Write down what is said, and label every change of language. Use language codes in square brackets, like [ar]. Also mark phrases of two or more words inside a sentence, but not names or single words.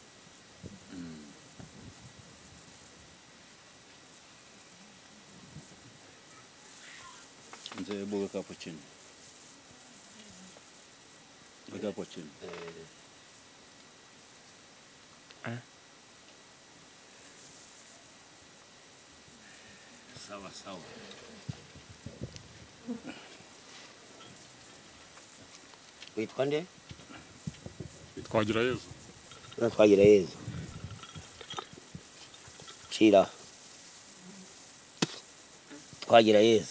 [sw] Nje weka hapo chini. Weka hapo chini. Sawa. [rw] Witwa nde? Twagira Yezu. Twagira Yezu. Chira. Twagira Yezu.